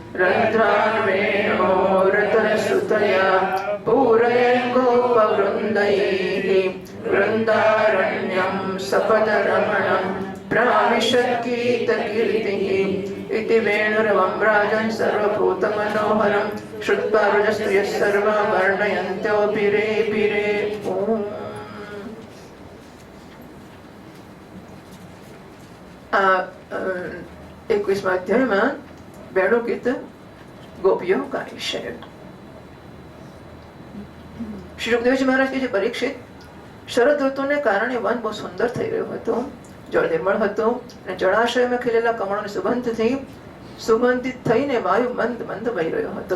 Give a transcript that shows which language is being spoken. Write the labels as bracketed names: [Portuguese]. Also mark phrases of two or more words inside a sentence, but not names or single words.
[Sanskrit] रन्ध्रावेणोरतनसुतया पूरयन् गोपवृन्दैः वृन्दारण्यं सपदरमणं प्राविशद्गीतकीर्तिः इति वेणुरवं राजन् सर्वभूतमनोहरं श्रुत्वा व्रजस्त्रियः सर्वा वर्णयन्त्योऽभिरे भिरे ॐ। [Gujarati] આ 21મા અધ્યાયમાં બેણુ ગીત ગોપીઓ ગાય છે. શ્રી સુખદેવજી મહારાજ કે છે, પરીક્ષિત, શરદ ઋતુને કારણે વન બહુ સુંદર થઈ રહ્યું હતું, જળ નિર્મળ હતું અને જળાશયમાં ખીલેલા કમળોની સુગંધથી સુગંધિત થઈને વાયુ મંદ મંદ વહી રહ્યો હતો.